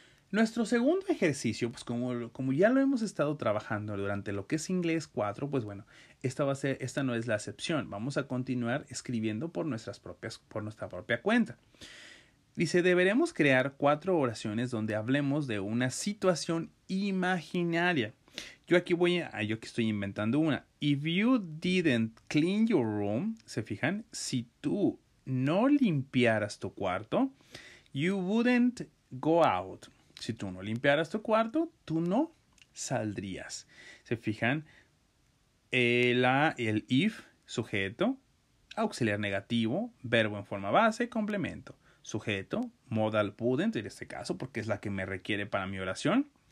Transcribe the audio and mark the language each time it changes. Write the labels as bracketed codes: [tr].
[es] Nuestro segundo ejercicio, pues como ya lo hemos estado trabajando durante lo que es inglés 4, pues bueno, esta no es la excepción. Vamos a continuar escribiendo por nuestra propia cuenta. Dice, deberemos crear 4 oraciones donde hablemos de una situación imaginaria. Yo aquí estoy inventando una. [en] If you didn't clean your room, [es] ¿se fijan? Si tú no limpiaras tu cuarto, [en] you wouldn't go out. [es] Si tú no limpiaras tu cuarto, tú no saldrías. ¿Se fijan? El if, sujeto, auxiliar negativo, verbo en forma base, complemento. Sujeto, modal wouldn't, en este caso, porque es la que me requiere para mi oración.